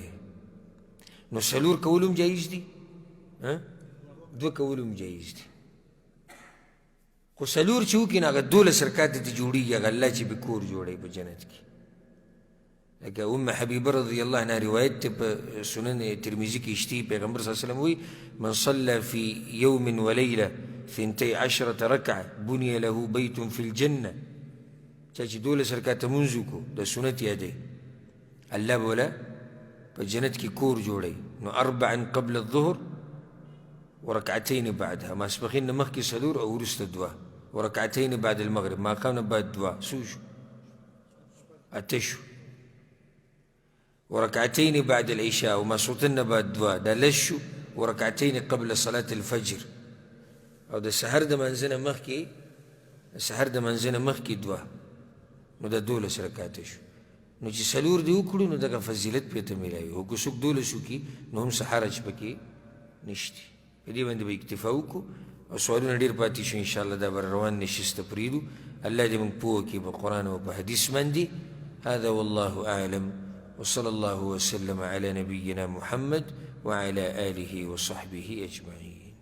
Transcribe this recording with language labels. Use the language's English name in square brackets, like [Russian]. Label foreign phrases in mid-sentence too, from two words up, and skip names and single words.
[Pashto] نو 4 کول هم جایز دي، 2 کول هم جایز دي، خو 4 چې وکړي نو هغه 12 رکعته دې جوړېږي، هغه الله چې به کور جوړوي په جنت کې. لکه ام حبیبه [Arabic] رضی الله عنها [Pashto] روایت دی په سنن ترمذي کې شته، پیغمبر [Arabic] صلی الله علیه وسلم [Pashto] وایي [Arabic] من صلى في يوم وليله 12 ركعه بني له بيت في الجنه. [Pashto] چا چې 12 رکعته لمونځ وکړو د سنت یادوي، الله به وله په جنت کې کور جوړوي. [Arabic] نو 4 قبل الظهر وركعتين بعدها، [Pashto] ماسپښین نه مخکې 4 او وروسته 2 [Arabic] وركعتين بعد المغرب، [Pashto] ماښام نه بعد 2 څو شو؟ 8 شو. [Arabic] وركعتين بعد العشاء [Pashto] وماسوتن نه بعد 2 دا 10 شو. [Arabic] وركعتين قبل صلاة الفجر، [Pashto] او د سحر د منځه نه مخکې 2 نو دا 12 رکعته شو. نو چې 4 دې وکړو نو دغه فضیلت پرې ته میلاوي، او که څوک 12 وکړي نو هم څه حرج پکې نشته. په دې باندې به اکتفا وکړو، او سوالونه ډېر پاتې شو انشاءالله، دا به روان نشسته پرېږدو. الله دې موږ پوه کړي په قرآن او په حدیث باندې. [Arabic] هذا والله أعلم، وصلى الله وسلم على نبينا محمد وعلى آله وصحبه أجمعين.